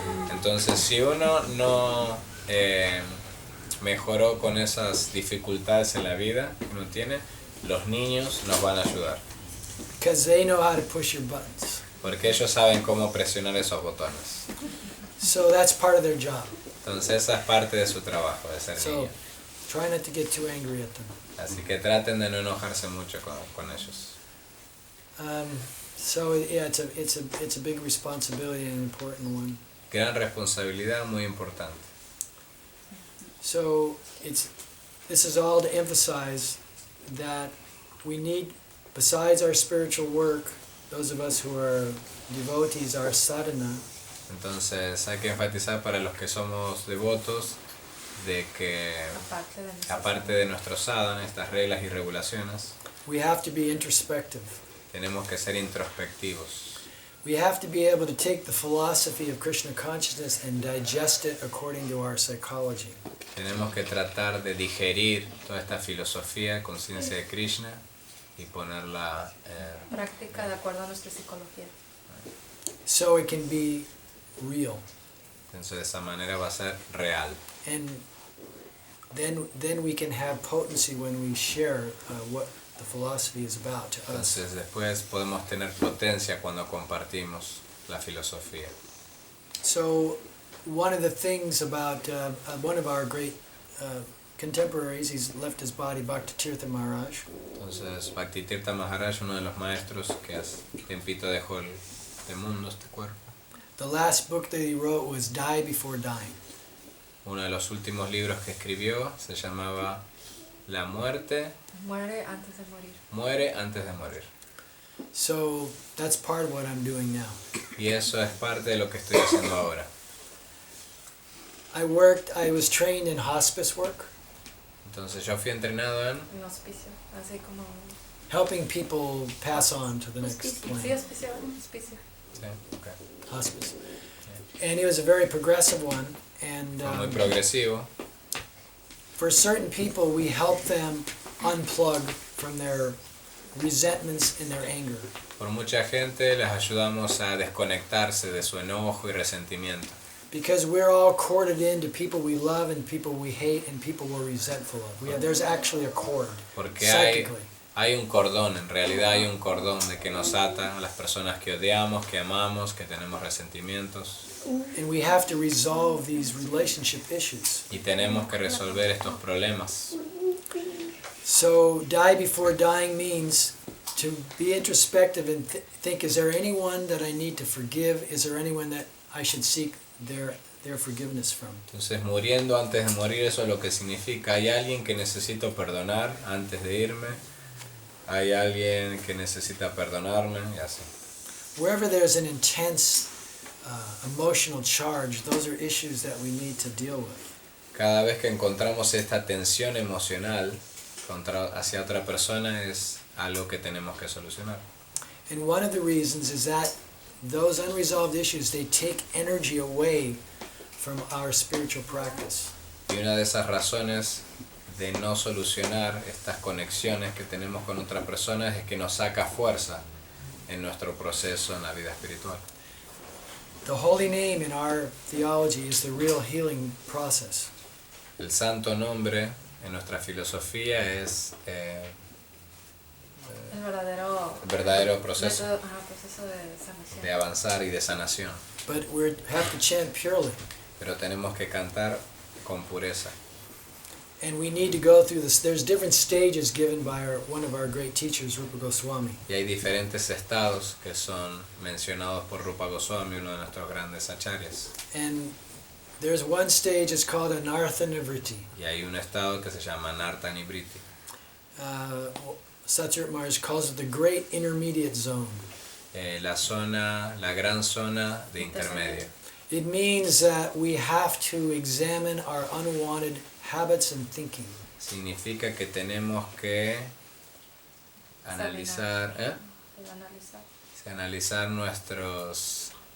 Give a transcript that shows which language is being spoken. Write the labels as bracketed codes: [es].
[es] Entonces, si uno no mejoró con esas dificultades en la vida que uno tiene, los niños nos van a ayudar. [en] Because they know how to push your buttons. [es] Porque ellos saben cómo presionar esos botones. [en] So that's part of their job. [es] Entonces esa es parte de su trabajo, de ser [en] So [es] niño. [en] try not to get too angry at them. [es] Así que traten de no enojarse mucho con ellos. [en] So yeah, it's a big responsibility and an important one. [es] Gran responsabilidad, muy importante. [en] So this is all to emphasize that we need, besides our spiritual work, those of us who are devotees, our sadhana. [es] Entonces hay que enfatizar para los que somos devotos de que aparte de nuestro sadhana, estas reglas y regulaciones, [en] We have to be introspective. [es] tenemos que ser introspectivos. [en] We have to be able to take the philosophy of Krishna consciousness and digest it according to our psychology. [es] Tenemos que tratar de digerir toda esta filosofía, conciencia de Krishna y ponerla Práctica de acuerdo a nuestra psicología. [en] So it can be real. [es] entonces de esa manera va a ser real. [en] And then we can have potency when we share what the philosophy is about to us. [es] Entonces después podemos tener potencia cuando compartimos la filosofía. [en] So one of the things about one of our great contemporaries, he's left his body, Bhakti Tirtha Maharaj. [es] Entonces Bhakti Tirtha Maharaj, uno de los maestros que hace tiempito dejó el mundo, este cuerpo. [en] The last book that he wrote was Die Before Dying. [es] Uno de los últimos libros que escribió se llamaba La muerte. Muere antes de morir. Muere antes de morir. [en] So that's part of what I'm doing now. [es] Y eso es parte de lo que estoy haciendo ahora. [en] I was trained in hospice work, [es] Entonces yo fui entrenado en Un hospicio. Así como. [en] helping people pass on to the next [es] Sí, [en] plane. [es] hospicio. Hospicio. sí, okay. [en] Hospice. And it was a very progressive one. And [es] Fue muy progresivo. [en] for certain people, we help them unplug from their resentments and their anger. [es] Por mucha gente les ayudamos a desconectarse de su enojo y resentimiento. [en] Because we're all corded into people we love and people we hate and people we're resentful of. There's actually a cord, [es] Porque [en] psychically. [es] hay un cordón, en realidad hay un cordón de que nos ata a las personas que odiamos, que amamos, que tenemos resentimientos. [en] And we have to resolve these relationship issues. [es] Y tenemos que resolver estos problemas. [en] So die before dying means to be introspective and think, is there anyone that I need to forgive? Is there anyone that I should seek their forgiveness from? [es] Entonces muriendo antes de morir, eso es lo que significa. Hay alguien que necesito perdonar antes de irme. Hay alguien que necesita perdonarme y así. [en] Wherever there's an intense emotional charge, those are issues that we need to deal with. [es] Cada vez que encontramos esta tensión emocional hacia otra persona es algo que tenemos que solucionar. [en] And one of the reasons is that those unresolved issues, they take energy away from our spiritual practice. [es] Y una de esas razones de no solucionar estas conexiones que tenemos con otras personas es que nos saca fuerza en nuestro proceso en la vida espiritual. [en] The holy name in our theology is the real healing process. [es] El santo nombre en nuestra filosofía es El verdadero el verdadero proceso proceso de sanación. de avanzar y de sanación. [en] But we have to chant purely. [es] Pero tenemos que cantar con pureza. [en] And we need to go through this. There's different stages given by one of our great teachers, Rupa Goswami. [es] Y hay diferentes estados que son mencionados por Rupa Goswami, uno de nuestros grandes acharyas. [en] And there's one stage, it's called Anartha Nivriti. [es] Y hay un estado que se llama Narta Nibriti. [en] Satyajit Maharaj calls it the great intermediate zone. [es] La gran zona de intermedio. [en] It means that we have to examine our unwanted habits and thinking. [es] Significa que tenemos que analizar, analizar nuestros